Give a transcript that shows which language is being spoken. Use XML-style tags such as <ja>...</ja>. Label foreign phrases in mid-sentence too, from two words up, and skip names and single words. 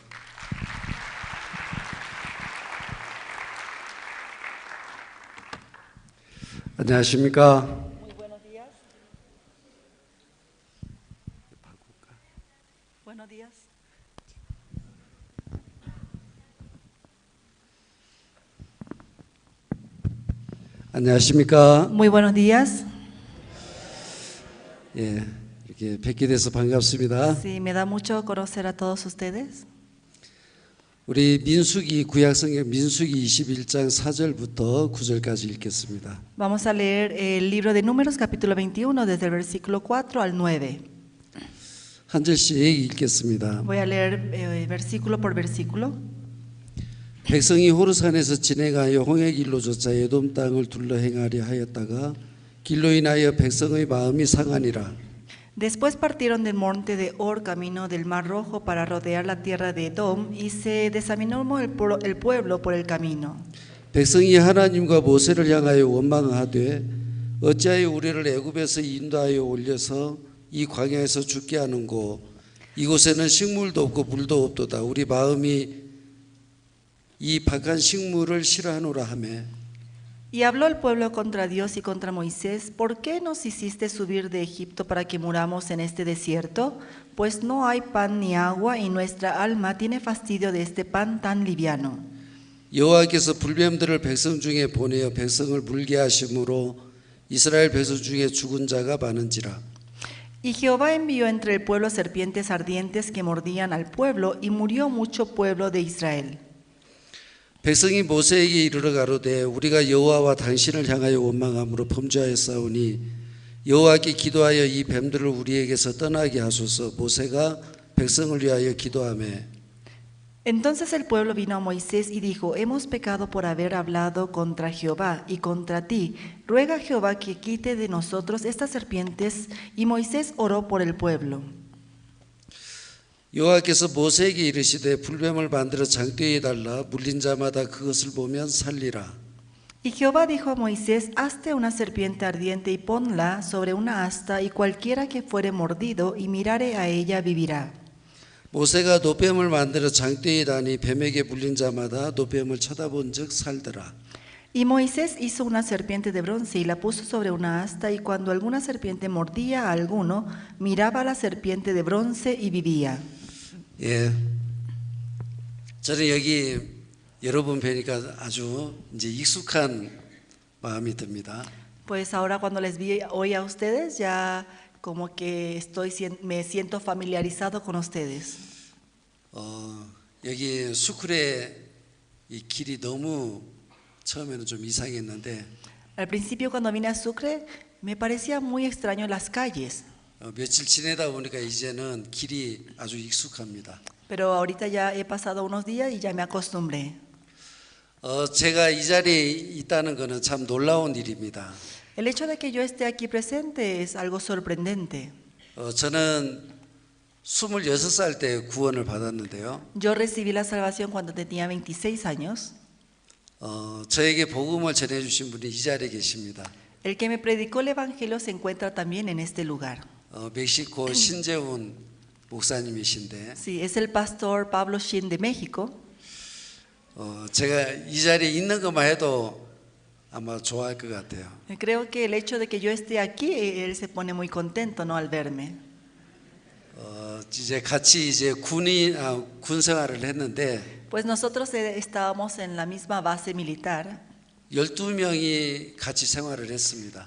<ko>안녕하십니까?</ko> <es>Buenos días.</es> <ko>안녕하십니까?</ko> <es>Muy buenos días.</es> <ko>예, 이렇게 뵙게 돼서 반갑습니다.</ko> <es>Sí, me da mucho conocer a todos ustedes.</es> <ko>우리 민수기 구약성경 민수기 21장 4절부터 9절까지 읽겠습니다.</ko> <es>Vamos a leer el libro de Números, capítulo 21, desde el versículo 4 al 9.</es> <ko>한 절씩 읽겠습니다.</ko> <es>Voy a leer versículo por versículo.</es> <ko>백성이 호르산에서 진행하여 홍해 길로 쫓아 에돔 땅을 둘러 행하려 하였다가 길로 인하여 백성의 마음이 상하니라.</ko> <es>Después partieron del monte de Hor camino del Mar Rojo para rodear la tierra de Edom y se desanimó el pueblo por el camino.</es> <ko>백성이 하나님과 모세를 향하여 원망하되 어찌하여 우리를 애굽에서 인도하여 올려서 이 광야에서 죽게 하는고 이곳에는 식물도 없고 물도 없도다. 우리 마음이 이 박한 식물을 싫어하노라 하매.</ko> <es>Y habló el pueblo contra Dios y contra Moisés: ¿Por qué nos hiciste subir de Egipto para que muramos en este desierto? Pues no hay pan ni agua y nuestra alma tiene fastidio de este pan tan liviano.</es> <ko>여호와께서 불뱀들을 백성 중에 보내어 백성을 물게 하심으로 이스라엘 백성 중에 죽은 자가 많은지라.</ko> <es>Y Jehová envió entre el pueblo serpientes ardientes que mordían al pueblo y murió mucho pueblo de Israel.</es> <ko>백성이 모세에게 이르러 가로되 우리가 여호와와 당신을 향하여 원망함으로 범죄하였사오니 여호와께 기도하여 이 뱀들을 우리에게서 떠나게 하소서. 모세가 백성을 위하여 기도하매.</ko> <es>Entonces el pueblo vino a Moisés y dijo: Hemos pecado por haber hablado contra Jehová y contra ti. Ruega a Jehová que quite de nosotros estas serpientes. Y Moisés oró por el pueblo.</es> <ko>여호와께서 모세에게 이르시되 불뱀을 만들어 장대에 달라 물린 자마다 그것을 보면 살리라.</ko> <es>Y Jehová dijo a Moisés: Hazte una serpiente ardiente y ponla sobre una asta, y cualquiera que fuere mordido y mirare a ella vivirá.</es> <ko>모세가 노뱀을 만들어 장대에 다니 뱀에게 물린 자마다 노뱀을 쳐다본즉 살더라.</ko> <es>Y Moisés hizo una serpiente de bronce y la puso sobre una asta, y cuando alguna serpiente mordía a alguno, miraba a la serpiente de bronce y vivía.</es> <ko>예, 저는 여기 여러분 뵈니까 아주 이제 익숙한 마음이 듭니다.</ko> <es>Pues ahora cuando les vi hoy a ustedes ya como que me siento familiarizado con ustedes.</es> <ko>여기 수쿨에 이 길이 너무 처음에는 좀 이상했는데</ko> <es>Al principio cuando vine a Sucre me parecía muy extraño las calles,</es> <ko>며칠 지내다 보니까 이제는 길이 아주 익숙합니다.</ko> <es>pero ahorita ya he pasado unos días y ya me acostumbré.</es> <ko>제가 이 자리에 있다는 것은 참 놀라운 일입니다.</ko> <es>El hecho de que yo esté aquí presente es algo sorprendente.</es> <ko>저는 26살 때 구원을 받았는데요.</ko> <es>Yo recibí la salvación cuando tenía 26 años.</es> <ko>저에게 복음을 전해주신 분이 이 자리에 계십니다.</ko> <es>El que me predicó el evangelio se encuentra también en este lugar.</es> <ko>멕시코 신재훈 목사님이신데</ko> <es>Sí, es el pastor Pablo Shin de México.</es> <ko>제가 이 자리에 있는 것만 해도 아마 좋아할 것 같아요.</ko> <es>Creo que el hecho de que yo esté aquí, él se pone muy contento, ¿no? Al verme.</es> <ko>이제 같이 이제 군 생활을 했는데</ko> <es>Pues nosotros estábamos en la misma base militar.</es> <ko>12명이 같이 생활을 했습니다.</ko>